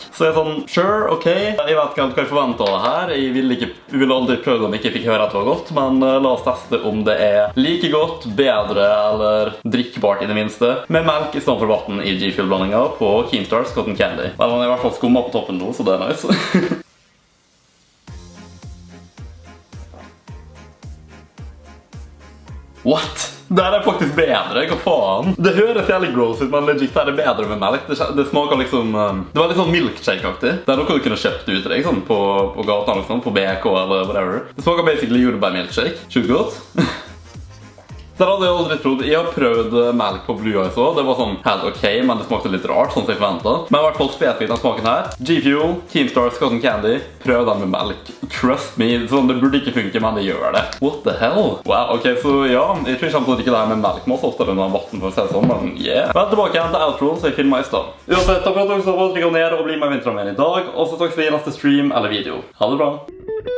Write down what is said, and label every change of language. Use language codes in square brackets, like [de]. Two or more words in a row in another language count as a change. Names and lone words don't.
[no] Så jeg er sånn, sure, ok, jeg vet ikke hva jeg forventer av det her. Jeg ville aldri prøvd om jeg ikke fikk høre at det var godt, men la oss teste om det er like godt, bedre eller drikkbart i det minste, med melk i stedet for vatten i G-Fuel-blandingen på Keemstar's Cotton Candy. Vel, den er i hvert fall skummet på toppen nå, så det er nice. What? Det her er faktisk bedre, hva faen? Det høres jævlig gross ut, men legit det er bedre med melk. Det smaker liksom... Det var litt sånn milkshake-aktig. Det er noe du kunne kjøpt ut til deg, sånn på gata, liksom, på BK eller whatever. Det smaker basically jordbær-milkshake. Sjukt godt. Det hadde jeg aldri trodd. Jeg har prøvd melk på Blue Eyes også. Det var sånn helt ok, men det smakte litt rart, sånn som jeg forventet. Men i hvert fall spesifikt den smaken her. G-Fuel, Keemstar's Cotton Candy. Prøv den med melk. [en] Trust me, [no] sånn, det burde ikke funke, men det gjør det. [en] What the hell? [no] Wow, ok, så ja, jeg tror jeg kommer til å drikke det her med melk masse oftere enn vatten, for å si det sånn, men yeah. Vel, tilbake igjen til outro, så jeg filmer i stedet. Uansett, takk for at dere så på, trykk ned og bli med i vinterrammen i dag, og så snakkes vi i neste stream eller video. Ha det bra!